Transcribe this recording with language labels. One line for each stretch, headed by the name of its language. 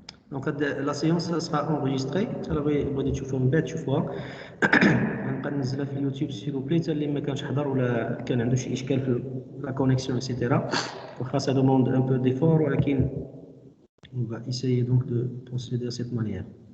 French: Donc la séance sera enregistrée. Alors
Arabic: بغيتو تشوفوها من بعد تشوفوها. غنبقى ننزلها في اليوتيوب
French: سي لو بلي
Arabic: حتى اللي ما كانش حضر ولا كان عنده شي اشكال في لا كونيكسيون ايتترا.
French: واخا ça demande un peu d'effort ولكن on va essayer donc de procéder de cette manière.